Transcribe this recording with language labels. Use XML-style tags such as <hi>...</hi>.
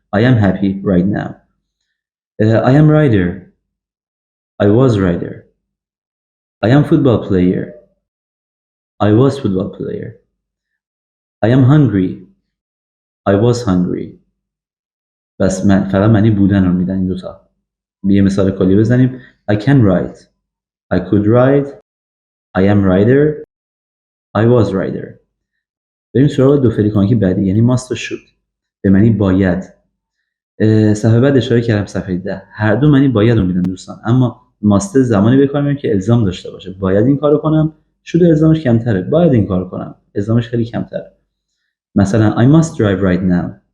<en>I am happy right now. I am writer. I was writer. I am football player. I was football player. I am hungry. I was hungry.</en> <fa>بس فقط معنی بودن رو میدن این دوتا. یه مثال کلی بزنیم.</fa> <en>I can write. I could write. I am writer. I was writer.</en> <fa>بریم سراغ دو فعل کمکی بعدی، یعنی must و should. به معنی باید. صفحه بعد اشاره کردم، صفحه 10. هر دو معنی باید رو میدن دوستان، اما must زمانی به کار میبریم که الزام داشته باشه. باید این کارو کنم. should الزامش کمتره. باید این کارو کنم. الزامش خیلی کمتره. مثلا</fa> <en>I must drive right now.</en>